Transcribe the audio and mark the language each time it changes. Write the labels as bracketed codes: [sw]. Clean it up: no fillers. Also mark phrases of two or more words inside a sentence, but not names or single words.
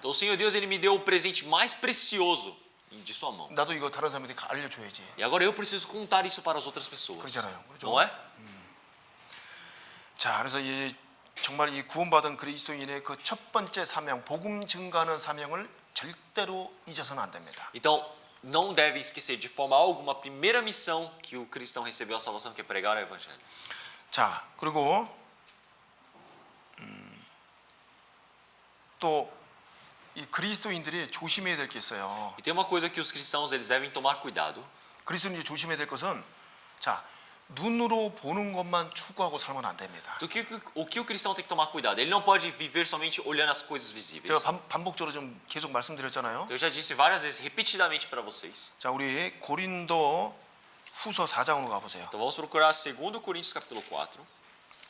[pt] Então, o Senhor Deus, ele me deu o presente mais precioso de sua mão. [ko] 나도 이거 다른 사람한테 알려줘야지. [pt] E agora eu preciso contar isso para as outras pessoas. [ko] 그렇잖아요. 그렇죠? [pt] Não é? [ko] 자, 그래서 이 정말 이 구원받은 그리스도인의 그 첫 번째 사명, 복음 증거하는 사명을 절대로 잊어서는 안 됩니다. [pt] Então, não deve esquecer de forma alguma a primeira missão que o cristão recebeu a salvação, que é pregar o evangelho. [ko] 자, 그리고 또 이 그리스도인들이 조심해야 될 게 있어요. [pt] E tem uma coisa que os cristãos eles devem tomar cuidado. [ko] 그리스도인이 조심해야 될 것은 자, 눈으로 보는 것만 추구하고 살면 안 됩니다. [pt] O que o cristão tem que tomar cuidado? Ele não pode viver somente olhando as coisas visíveis. [ko] 제가 반복적으로 좀 계속 말씀드렸잖아요. [pt] Eu já disse várias vezes, repetidamente para vocês. [ko] 자, 우리 고린도 후서 4장으로 가보세요. [pt] Então vamos procurar 2 Coríntios capítulo 4.